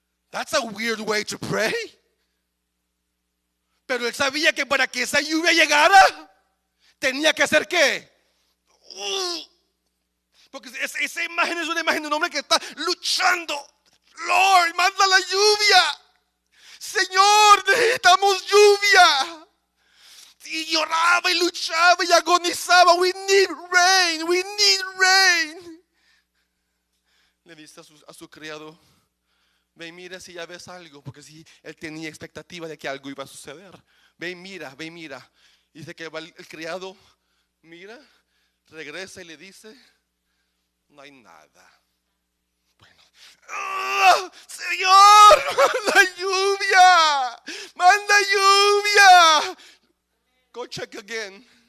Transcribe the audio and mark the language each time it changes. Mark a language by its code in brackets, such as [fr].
[en] That's a weird way to pray. [es] Pero él sabía que para que esa lluvia llegara, tenía que hacer ¿qué? Porque esa imagen es una imagen de un hombre que está luchando. Lord, manda la lluvia. Señor, necesitamos lluvia. Y lloraba y luchaba y agonizaba. [en] We need rain, we need rain. [es] Le dice a su criado: ve y mira si ya ves algo. Porque si él tenía expectativa de que algo iba a suceder. Ve y mira, ve y mira. Dice que el criado mira, regresa y le dice: no hay nada. Bueno, Señor, manda lluvia, manda lluvia. [en] Go check again.